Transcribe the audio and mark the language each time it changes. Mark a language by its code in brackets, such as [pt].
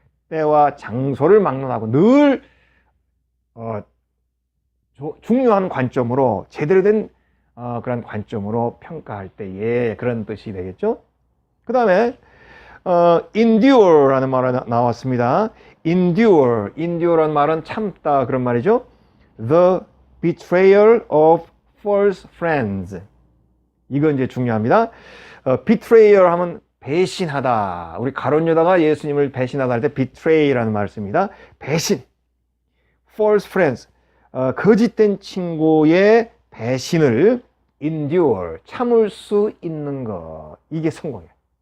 [ko] 때와 장소를 막론하고 늘 중요한 관점으로, 제대로 된 그런 관점으로 평가할 때에, 그런 뜻이 되겠죠. 그 다음에 endure라는 말이 나왔습니다. endure라는 말은 참다, 그런 말이죠. [en] The betrayal of false friends. [ko] 이건 이제 중요합니다. betrayal 하면 배신하다. 우리 가룟 유다가 예수님을 배신하다 할 때 betray라는 말을 씁니다. 배신. [en] false friends. [ko] 거짓된 친구의 배신을 endure, 참을 수 있는 것, 이게 성공이에요.